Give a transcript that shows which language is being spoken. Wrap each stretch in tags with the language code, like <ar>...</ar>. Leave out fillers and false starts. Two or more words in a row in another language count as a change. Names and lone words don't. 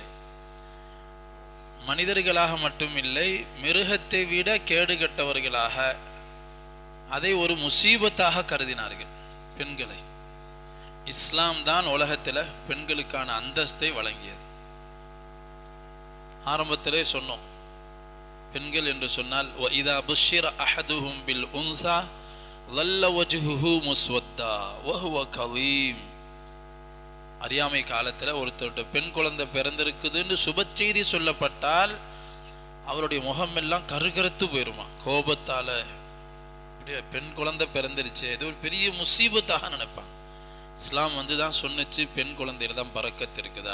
<ta>மனிதர்களாக மட்டுமில்லை, மிருகத்தை விட கேடுகட்டவர்களாக, அதை ஒரு முசீபத்தாக கருதினார்கள் பெண்களை. இஸ்லாம் தான் உலகத்தில் பெண்களுக்கான அந்தஸ்தை வழங்கியது. ஆரம்பத்திலே சொன்னோம், பெண்கள் என்று சொன்னால்</ta> <ar>وَإِذَا بُشِّرَ أَحَدُهُمْ بِالْأُنْثَى ظَلَّ وَجْهُهُ مُسْوَدًّا وَهُوَ كَظِيمٌ.</ar> <ta>அறியாமை காலத்தில் ஒருத்தருடைய பெண் குழந்தை பிறந்திருக்குதுன்னு சுப செய்தி சொல்லப்பட்டால் அவருடைய முகமெல்லாம் கருகருத்து போயிருமா, கோபத்தால். பெண் குழந்தை பிறந்துருச்சு, இது ஒரு பெரிய முசீபத்தாக நினைப்பான். இஸ்லாம் தான் சொன்னிச்சு, பெண் குழந்தையில தான் பரக்கத் இருக்குது.</ta>